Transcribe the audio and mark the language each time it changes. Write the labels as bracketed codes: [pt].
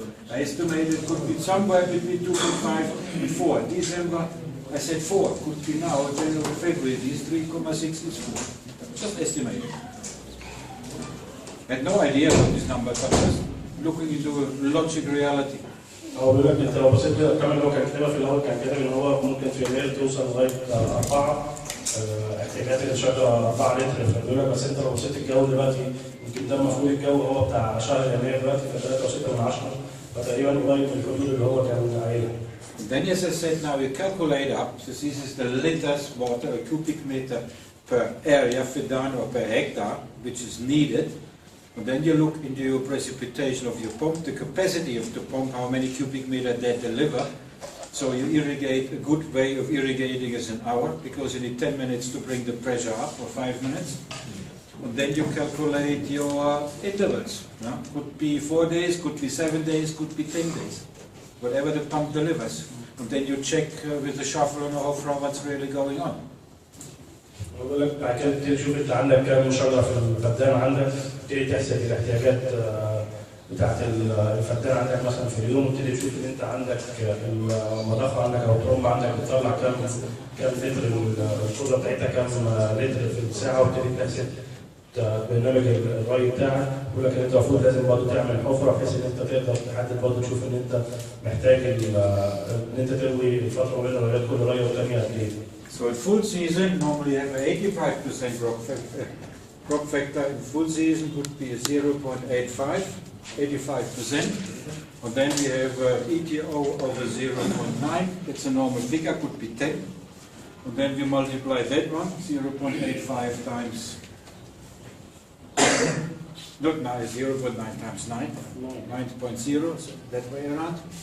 [en] I estimated it could be somewhere between 2.5 and 4. December, I said 4. Could be now January, February. These 3.6 is 4. Just estimated. Had no idea what this number, but just looking into a logic reality. [ar] هو بيقول لك انت لو بصيت كده كمان هو كان كاتبها في الاول، كان كاتب ان هو ممكن في يناير توصل لغايه 4 احتياجات الشجره 4 لتر، فبيقول لك بس انت لو بصيت الجو دلوقتي يمكن ده المفروض الجو هو بتاع شهر يناير دلوقتي في 3.6، فتقريبا قريب من الحدود اللي هو كان قايلها. [en] Then as I said, now you calculate up, so this is the liters water, a cubic meter per area, feddan or per hectare, which is needed. And then you look into your precipitation of your pump, the capacity of the pump, how many cubic meter that deliver. So you irrigate, a good way of irrigating is an hour, because you need 10 minutes to bring the pressure up, or 5 minutes. And then you calculate your intervals. No? Could be 4 days, could be 7 days, could be 10 days. Whatever the pump delivers. And then you check with the shovel and a hofra what's really going on. [ar] بقول لك بعد كده تبتدي تشوف انت عندك كام شجره في الفدان عندك، تبتدي تحسب الاحتياجات بتاعت الفدان عندك مثلا في اليوم، وتبتدي تشوف ان انت عندك المضخه عندك او الترمبه عندك بتطلع كام لتر، القدره بتاعتها كام لتر في الساعه، وتبتدي تحسب برنامج الري بتاعك. بيقول لك ان انت المفروض لازم برضه تعمل حفره بحيث ان انت تقدر تحدد برضه تشوف ان انت محتاج ان انت تروي الفتره ما بين الريات كل ريه والثانيه قد ايه. [en] So in full season, normally you have an 85% crop factor. In full season would be a 0.85, 85%. And then we have ETO over 0.9. That's a normal figure, could be 10. And then we multiply that one, 0.85 times, not 9, 0.9 times 9, 9.0, so that way around.